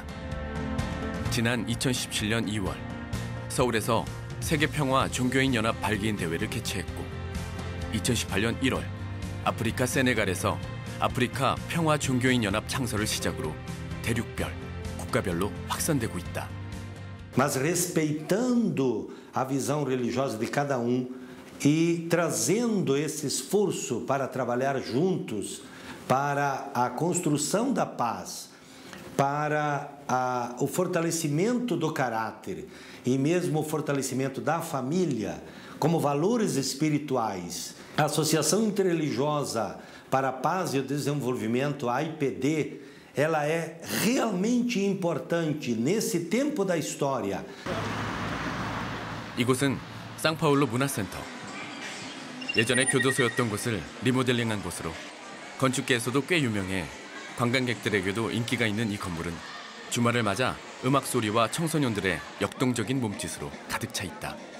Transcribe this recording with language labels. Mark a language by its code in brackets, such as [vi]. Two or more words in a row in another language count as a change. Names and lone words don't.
[ko] 지난 2017년 2월 서울에서 세계평화 종교인 연합 발기인 대회를 개최했고 2018년 1월 아프리카 세네갈에서 아프리카 평화 종교인 연합 창설을 시작으로 대륙별, 국가별로 확산되고 있다. [pt] Mas respeitando a visão religiosa de cada e trazendo esse esforço para trabalhar juntos para a construção da paz, para o fortalecimento do caráter e mesmo o fortalecimento da família como valores espirituais. A Associação Interreligiosa para a Paz e o Desenvolvimento, a AIPD, ela é realmente importante nesse tempo da história. [ko] 이곳은 상파울로 문화센터. 예전에 교도소였던 곳을 리모델링한 곳으로 건축계에서도 꽤 유명해 관광객들에게도 인기가 있는 이 건물은 주말을 맞아 음악 소리와 청소년들의 역동적인 몸짓으로 가득 차 있다.